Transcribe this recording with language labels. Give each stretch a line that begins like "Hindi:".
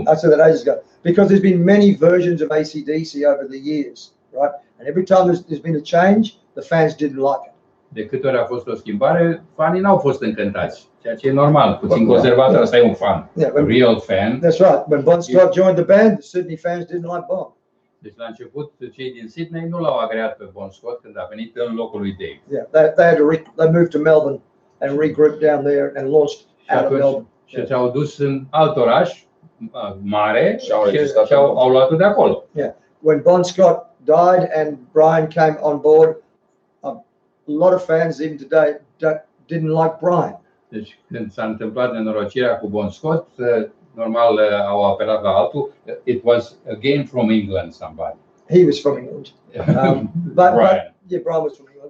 English: I said that ages ago. Because there's been many versions of AC/DC over the years, right? And every time there's been a change, the fans didn't like it.
Romanian: De câte ori a fost o schimbare, fanii n-au fost încântați, ceea ce e normal. Puțin conservator, ăsta e un fan.
English: Yeah, A real fan. That's right. When Bon Scott joined the band, the Sydney fans didn't like Bon.
Romanian: Deci la început cei din Sydney nu l-au agreat pe Bon Scott când a venit în locul lui Dave.
English: Yeah, they moved to Melbourne and regrouped down there and launched out of Melbourne.
Romanian: Și s-au dus în alt oraș mare și au luat-o de acolo.
English: Yeah. When Bon Scott died and Brian came on board, a lot of fans even today didn't like Brian.
Romanian: Deci când s-a întâmplat nenorocirea cu Bon Scott, normal au apelat la altul.
English: It was again from England somebody. He was from England. But Brian was from England.